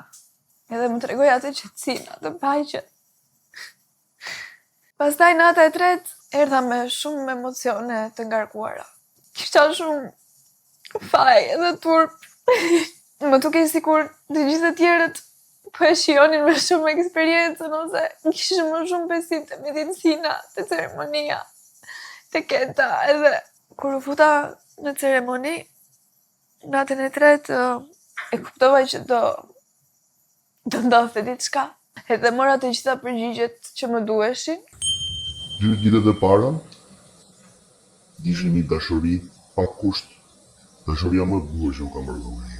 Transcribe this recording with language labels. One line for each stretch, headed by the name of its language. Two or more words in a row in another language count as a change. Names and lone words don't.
Albanian: Edhe më tregoi atë qetësinë, atë paqen. Pastaj nata e tretë, erdha me shumë emocione të ngarkuara. Kisha shumë faj edhe turp. Më tukej sikur të gjithë të tjerët po e shijonin me shumë eksperiencën ose kishin më shumë besim te medicina, te ceremonia, te keta, edhe kur u futa në ceremoni, natën e tretë e kuptova që do ndodhte diçka, edhe mora të gjitha përgjigjet që më duheshin. 2 ditët e para, ishte një dashuri pa kusht, dashuria më e bukur që u kam marrë.